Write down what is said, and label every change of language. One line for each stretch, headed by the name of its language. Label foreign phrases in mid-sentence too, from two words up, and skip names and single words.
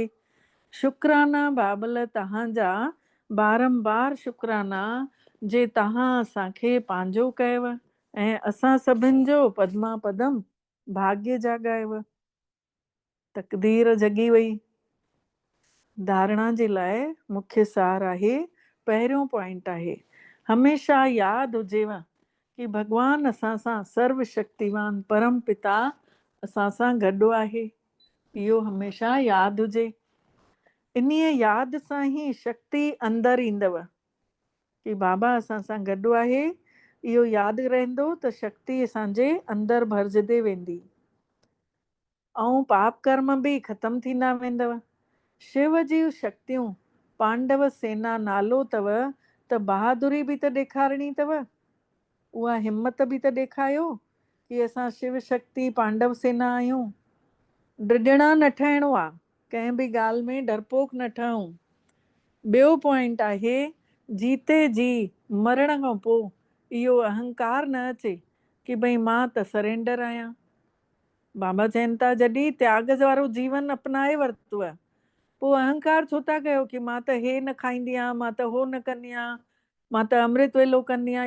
Sindhi: शुक्राना बाबल तव्हांजा बारंबार शुक्राना जे तव्हां असांखे पंहिंजो कयव ऐं असां सभिनि जो पदमा पदम भाग्य जाॻायव। तक़दीर जगी वई। धारणा जे लाइ मुख्य सार आहे, पहिरियों पॉइंट आहे, हमेशह यादि हुजेव कि भॻवानु असां सां सर्व शक्तिवान परम पिता असां सां गॾु आहे। इहो हमेशह यादि हुजे। इन्हीअ यादि सां ई शक्ति अंदरि ईंदव कि बाबा असां सां गॾु आहे। इहो यादि रहंदो त शक्ति असांजे अंदरि भरिजंदे वेंदी ऐं पाप कर्म बि ख़तमु थींदा वेंदव। शिव जी शक्तियूं पांडव सेना नालो अथव त बहादुरी बि त ॾेखारणी अथव। उहा हिमत बि त ॾेखारियो कि असां शिव शक्ति पांडव सेना आहियूं। ड्रिॼणा न ठहिणो आहे, कंहिं बि ॻाल्हि में डरपोक न ठहूं। ॿियो पॉइंट आहे,
Hindi: जीते जी
Sindhi: मरण खां पोइ इहो अहंकार न अचे कि भई मां त सरेंडर आहियां। बाबा चवनि था जॾहिं त्याग वारो जीवन अपनाए वरितो आहे पोइ अहंकार छो था कयो कि मां त हे न खाईंदी आहियां, मां त हो न कंदी आहियां, मां त अमृत वेलो कंदी आहियां।